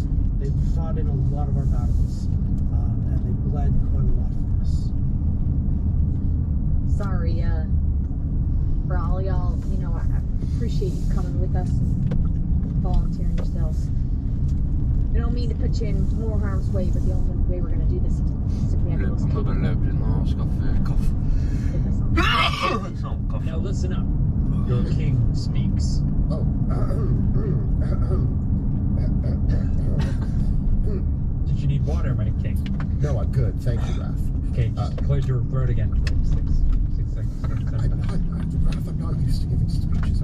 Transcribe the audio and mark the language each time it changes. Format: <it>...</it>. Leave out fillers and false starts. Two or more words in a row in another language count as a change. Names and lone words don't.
<en>They've fought in a lot of our battles, and they've bled quite a lot for us. Sorry, for all y'all, you know, I appreciate you coming with us and volunteering yourselves. I don't mean to put you in more harm's way, but the only way we're gonna do this is if we have the most</en> <no>Løper</no> <en>capable</en> <no>løper inn og skaffer kaffe.</no> <en>with us on.</en> <no>Sånn, kaffe.</no> <en>Now listen up. Your king speaks. Oh. Did you need water, my king? No, I'm good. Thank you, Raph. Okay, just close your throat again for like 6 seconds. I'm not used to giving speeches.</en>